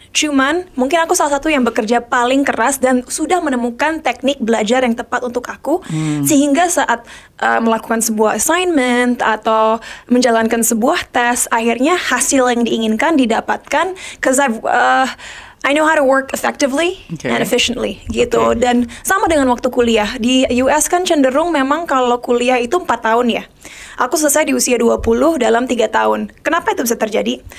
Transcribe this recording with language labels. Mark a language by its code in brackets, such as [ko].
[id] Cuman, mungkin aku salah satu yang bekerja paling keras dan sudah menemukan teknik belajar yang tepat untuk aku. Sehingga saat melakukan sebuah assignment atau menjalankan sebuah tes, akhirnya hasil yang diinginkan didapatkan. [en] Because I know how to work effectively and efficiently gitu. [id] Dan sama dengan waktu kuliah. Di US kan cenderung memang kalau kuliah itu 4 tahun ya. Aku selesai di usia 20 dalam 3 tahun. Kenapa itu bisa terjadi?